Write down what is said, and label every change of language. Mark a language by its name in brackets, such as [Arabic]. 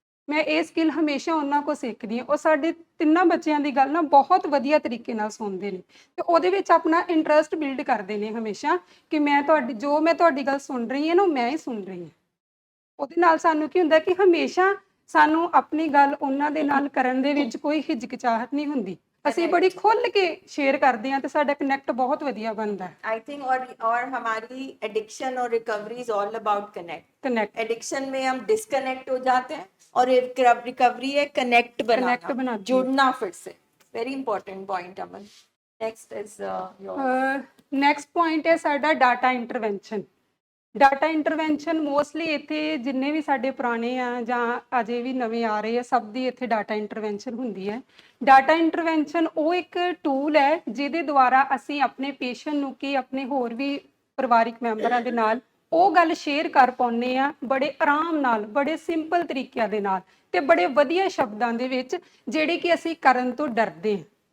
[Punjabi] ਮੈਂ ਇਹ ਸਕਿੱਲ ਹਮੇਸ਼ਾ ਉਹਨਾਂ ਕੋਲ ਸਿੱਖਦੀ ਹਾਂ। ਉਹ ਸਾਡੇ ਤਿੰਨਾਂ ਬੱਚਿਆਂ ਦੀ ਗੱਲ ਨਾ ਬਹੁਤ ਵਧੀਆ ਤਰੀਕੇ ਨਾਲ ਸੁਣਦੇ ਨੇ ਤੇ ਉਹਦੇ ਵਿੱਚ ਆਪਣਾ ਇੰਟਰਸਟ ਬਿਲਡ ਕਰਦੇ ਨੇ ਹਮੇਸ਼ਾ ਕਿ ਮੈਂ ਤੁਹਾਡੀ ਗੱਲ ਸੁਣ ਰਹੀ ਹਾਂ ਨਾ, ਮੈਂ ਹੀ ਸੁਣ ਰਹੀ ਹਾਂ। ਉਹਦੇ ਨਾਲ ਸਾਨੂੰ ਕੀ ਹੁੰਦਾ ਕਿ ਹਮੇਸ਼ਾ ਸਾਨੂੰ ਆਪਣੀ ਗੱਲ ਉਹਨਾਂ ਦੇ ਨਾਲ ਕਰਨ ਦੇ ਵਿੱਚ ਕੋਈ ਹਿਚਕਿਚਾਹਟ ਨਹੀਂ ਹੁੰਦੀ। ਅਸੀਂ ਬੜੀ ਖੁੱਲ ਕੇ ਸ਼ੇਅਰ ਕਰਦੇ ਹਾਂ ਤੇ ਸਾਡਾ ਕਨੈਕਟ ਬਹੁਤ ਵਧੀਆ ਬਣਦਾ ਹੈ। [English] I think [Hindi] और हमारी [English] Addiction और recovery is all about connect. [Hindi] Addiction में हम डिस्कनेक्ट हो जाते हैं और रिकवरी है कनेक्ट बनाना, जुड़ना फिर से। [English] Very important point Aman. Next is [Punjabi] next point ਹੈ ਸਾਡਾ data intervention. Data intervention mostly ਇੱਥੇ ਜਿੰਨੇ ਵੀ ਸਾਡੇ ਪੁਰਾਣੇ ਆ ਜਾਂ ਅਜੇ ਵੀ ਨਵੇਂ ਆ ਰਹੇ ਆ, ਸਭ ਦੀ ਇੱਥੇ ਡਾਟਾ ਇੰਟਰਵੈਂਸ਼ਨ ਹੁੰਦੀ ਹੈ। ਡਾਟਾ ਇੰਟਰਵੈਂਸ਼ਨ ਉਹ ਇੱਕ ਟੂਲ ਹੈ ਜਿਹਦੇ ਦੁਆਰਾ ਅਸੀਂ ਆਪਣੇ ਪੇਸ਼ੈਂਟ ਨੂੰ ਕਿ ਆਪਣੇ ਹੋਰ ਵੀ ਪਰਿਵਾਰਿਕ ਮੈਂਬਰਾਂ ਦੇ ਨਾਲ ਉਹ ਗੱਲ ਸ਼ੇਅਰ ਕਰ ਪਾਉਂਦੇ ਆ ਬੜੇ ਆਰਾਮ ਨਾਲ, ਬੜੇ ਸਿੰਪਲ ਤਰੀਕਿਆਂ ਦੇ ਨਾਲ ਤੇ ਬੜੇ ਵਧੀਆ ਸ਼ਬਦਾਂ ਦੇ ਵਿੱਚ, ਜਿਹੜੇ ਕਿ ਅਸੀਂ ਕਰਨ ਤੋਂ ਡਰਦੇ ਹਾਂ।